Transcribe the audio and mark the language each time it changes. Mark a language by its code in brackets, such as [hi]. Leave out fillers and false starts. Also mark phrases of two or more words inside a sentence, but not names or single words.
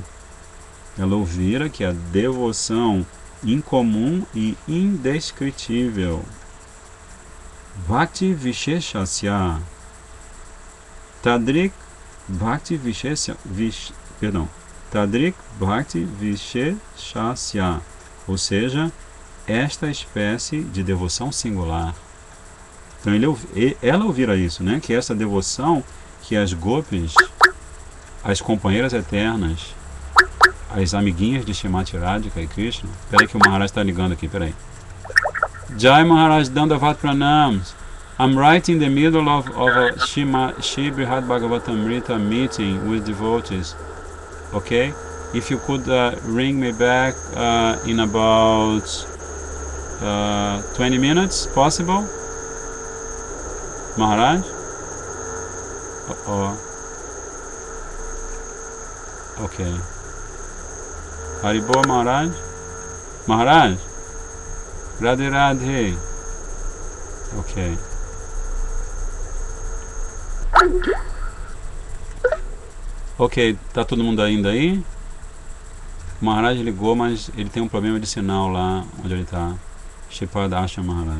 [pt] Ela ouvira que a devoção incomum e indescritível, [sa] भक्ति विशेषस्य, तादृक् भक्ति विशेषस्य, [pt] ou seja, esta espécie de devoção singular. Então ela ouvira isso, né? Que essa devoção que as gopis, as companheiras eternas, as amiguinhas de Shrimati Radhika e Krishna. Peraí que o Maharaj está ligando aqui, peraí. [hi] जय महाराज दंडवत प्रणाम. [en] I'm right in the middle of a Shri Brihad Bhagavatamrita meeting with devotees. Okay? If you could ring me back in about 20 minutes, possible? Maharaj? Okay. Haribol Maharaj? Maharaj? [hi] राधे राधे. [en] Ok. [pt] Ok, tá todo mundo ainda aí? O Maharaj ligou, mas ele tem um problema de sinal lá onde ele tá. Shripad Asha Maharaj.